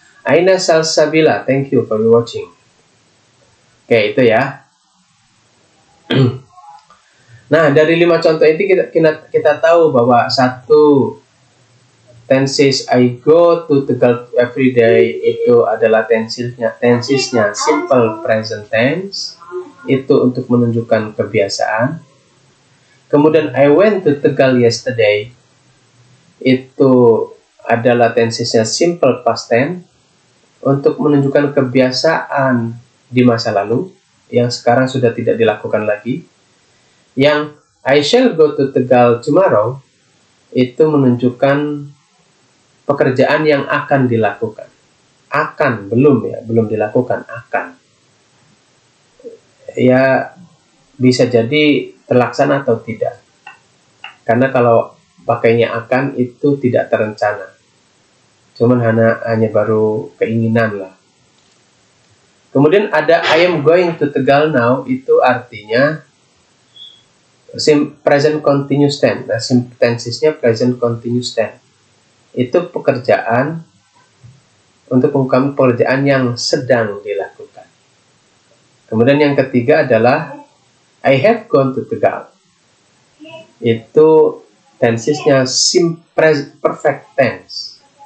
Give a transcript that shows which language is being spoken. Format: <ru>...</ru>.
<en>Aina Salsabila, thank you for watching.</en> <id>Oke, itu ya. Nah, dari 5 contoh ini kita tahu bahwa satu tenses</id> <en>I go to Tegal every day</en> <id>itu adalah tensesnya simple present tense, itu untuk menunjukkan kebiasaan. Kemudian</id> <en>I went to Tegal yesterday</en> <id>itu adalah tensesnya simple past tense untuk menunjukkan kebiasaan di masa lalu yang sekarang sudah tidak dilakukan lagi. Yang</id> <en>I shall go to Tegal tomorrow</en> <id>itu menunjukkan pekerjaan yang akan dilakukan. Akan, belum ya, belum dilakukan, akan. Ya, bisa jadi terlaksana atau tidak. Karena kalau pakainya akan itu tidak terencana. Cuman hanya baru keinginan lah. Kemudian ada</id> <en>I am going to Tegal now,</en> <id>itu artinya present continuous tense. Nah, tensesnya present continuous tense. Itu pekerjaan untuk mengungkapkan pekerjaan yang sedang dilakukan. Kemudian yang ketiga adalah</id> <en>I have gone to Tegal.</en> <id>Itu tensesnya perfect tense.</id>